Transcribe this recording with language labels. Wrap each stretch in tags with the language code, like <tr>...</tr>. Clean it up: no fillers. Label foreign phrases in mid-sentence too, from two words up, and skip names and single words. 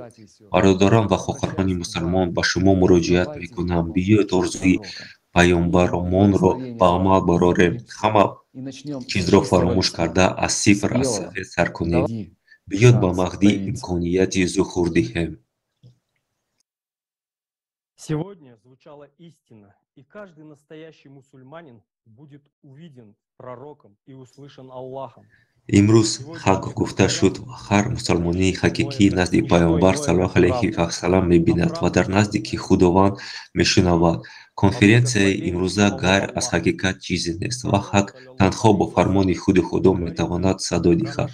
<tg>Бародарон ва хохарони мусалмон, ба шумо муроҷиат мекунам, биёед орзуи паёмбаромонро ба амал барорем. Ҳама чизро фаромӯш карда, аз сифр, аз сафед сар кунем. Биёд ба Маҳдӣ имконияти зухур диҳем.</tg> <ru>Сегодня звучала истина, и каждый настоящий мусульманин будет увиден пророком и услышан Аллахом.</ru> <tg>имрӯз ҳақ гуфта шуд ва ҳар мусалмонии ҳақиқӣ назди паёмбар</tg> <ar>صلى الله عليه وسلم</ar> <tg>мебинад ва дар наздики Худованд мешунавад. Конференсияи имрӯза гайр аз ҳақиқат чизе нест ва ҳақ танҳо бо фармони худи Худо метавонад садо диҳад.</tg>